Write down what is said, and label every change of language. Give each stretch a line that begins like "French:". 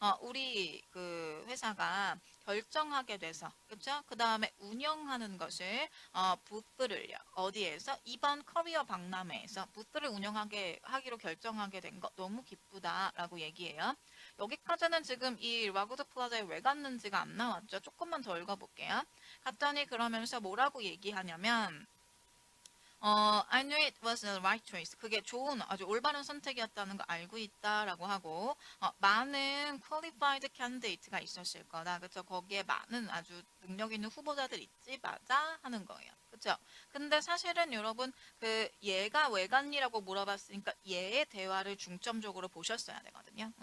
Korean: 우리 그 회사가 결정하게 돼서, 그쵸? 그 다음에 운영하는 것을, 부스를 어디에서? 이번 커리어 박람회에서 부스를 하기로 결정하게 된 거 너무 기쁘다. 라고 얘기해요. 여기까지는 지금 이 라구드 플라자에 왜 갔는지가 안 나왔죠. 조금만 더 읽어볼게요. 갔더니 그러면서 뭐라고 얘기하냐면,
English: I knew it was the right choice.
Korean: 그게 좋은, 아주 올바른 선택이었다는 거 알고 있다라고 하고, 많은 qualified candidate가 있었을 거다. 그쵸? 거기에 많은 아주 능력 있는 후보자들 있지, 맞아? 하는 거예요. 그쵸? 근데 사실은 여러분, 그, 얘가 왜 갔니라고 물어봤으니까 얘의 대화를 중점적으로 보셨어야 되거든요.